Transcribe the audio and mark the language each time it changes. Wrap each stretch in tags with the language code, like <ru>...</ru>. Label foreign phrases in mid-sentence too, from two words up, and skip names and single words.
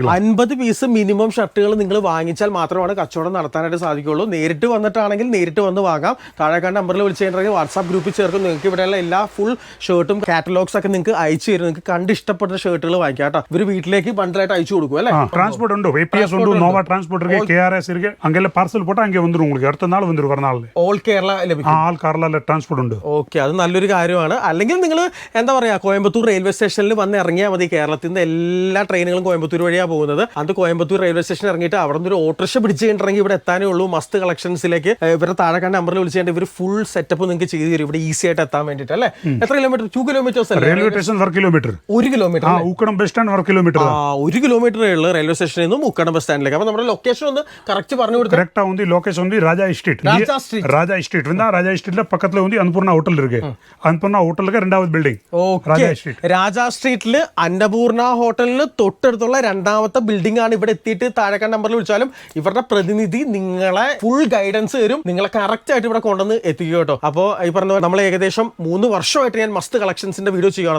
<ml>50 പീസ് മിനിമം ഷർട്ടുകൾ നിങ്ങൾ വാങ്ങിച്ചാൽ മാത്രമാണ് കച്ചവടം നടത്താനായിട്ട് സാധിക്കുള്ളൂ. നേരിട്ട് വന്നിട്ടാണെങ്കിൽ നേരിട്ട് വന്ന് വാങ്ങാം. താഴെ കണ്ട നമ്പറിൽ വിളിച്ചു കഴിഞ്ഞാൽ വാട്സാപ്പ് ഗ്രൂപ്പിൽ ചേർക്കും. നിങ്ങൾക്ക് ഇവിടെയുള്ള എല്ലാ</ml> <en>full shirt</en> <ml>കാറ്റലോഗ്സ് ഒക്കെ നിങ്ങൾക്ക് അയച്ചു തരും. നിങ്ങൾക്ക് കണ്ട് ഇഷ്ടപ്പെട്ട ഷർട്ടുകൾ വാങ്ങിക്കാം കേട്ടോ. ഇവർ വീട്ടിലേക്ക് ബണ്ടിലായിട്ട് അയച്ചു കൊടുക്കും അല്ലേ?</ml> <ta>டிரான்ஸ்போர்ட் உண்டு, ஏபிஎஸ் உண்டு, நோவா டிரான்ஸ்போர்ட் இருக்கு, கேஆர்எஸ் இருக்கு. அங்கெல்லாம் பார்சல் போட்டா அங்கே வந்துரும், உங்களுக்கு அடுத்த நாள் வந்துரும், வர நாள்</ta> <en>All Kerala</en> <ml>ലഭിക്കും.</ml> <ta>ஆல் கேரளால டிரான்ஸ்போர்ட் உண்டு.</ta> <ml>ഓക്കെ, അത് നല്ലൊരു കാര്യമാണ്. അല്ലെങ്കിൽ നിങ്ങൾ എന്താ പറയുക, കോയമ്പത്തൂർ</ml> <en>railway station</en> <ml>വന്ന് ഇറങ്ങിയാൽ മതി. കേരളത്തിൽ നിന്ന് എല്ലാ ട്രെയിനുകളും കോയമ്പത്തൂർ വഴിയാണ് പോകുന്നത്. അത് കോയമ്പത്തൂർ</ml> <en>railway station</en> <ml>ഇറങ്ങിയിട്ട് അവിടെ നിന്ന് ഒരു ഓട്ടോറിക്ഷ പിടിച്ച് കഴിഞ്ഞിട്ടുണ്ടെങ്കിൽ ഇവിടെ എത്താനേ ഉള്ളൂ. മസ്ത് കളക്ഷൻസിലേക്ക് ഇവരുടെ താഴെ കണ്ട നമ്പറിൽ വിളിച്ചു കഴിഞ്ഞാൽ ഇവർ</ml> <en>full setup</en> <ml>നിങ്ങൾക്ക് ചെയ്തു തരും ഇവിടെ ഈസി ആയിട്ട് എത്താൻ വേണ്ടിയിട്ട് അല്ലേ? എത്ര കിലോമീറ്റർ? 2 കിലോമീറ്റേഴ്സ് അല്ലേ?</ml> <en>railway station</en> <ml>1 കിലോമീറ്റർ. 1 കിലോമീറ്റർ. ഊക്കണം</ml> <en>bus stand</en> <ml>1 കിലോമീറ്റർ. 1 കിലോമീറ്ററേ ഉള്ളൂ</ml> <en>railway station</en> <ml>നിന്നും ഉക്കടം</ml> <en>bus stand.</en> <ml>അപ്പോൾ നമ്മുടെ ലൊക്കേഷൻ ഒന്ന് കറക്റ്റ് പറഞ്ഞു കൊടുത്തു.</ml> <ta>கரெக்டா வந்து லொகேஷன் வந்து ராஜா ஸ்ட்ரீட் வந்து ராஜா ஸ்ட்ரீட்ல பக்கத்துல வந்து அன்னபூர்ணா ஹோட்டல் இருக்கு.</ta> <ml>அன்னபூர்ணா ஹோட்டலுக்கு രണ്ടാമത്തെ ബിൽഡിംഗ് രാജാ സ്ട്രീറ്റ്. രാജാ സ്ട്രീറ്റിൽ അന്നപൂർണ ഹോട്ടലിന് തൊട്ടടുത്തുള്ള രണ്ടാമത്തെ ബിൽഡിംഗ് ആണ്. ഇവിടെ എത്തിയിട്ട് താഴെ നമ്പറിൽ വിളിച്ചാലും ഇവരുടെ പ്രതിനിധി നിങ്ങളെ</ml> <en>full guidance</en> <ml>തരും. നിങ്ങളെ കറക്റ്റ് ആയിട്ട് ഇവിടെ കൊണ്ടുവന്ന് എത്തിക്കുക കേട്ടോ. അപ്പോൾ ഈ പറഞ്ഞ നമ്മൾ ഏകദേശം 3 വർഷമായിട്ട് ഞാൻ മസ്ത് കളക്ഷൻസിന്റെ വീഡിയോ ചെയ്യുകയാണ്.</ml>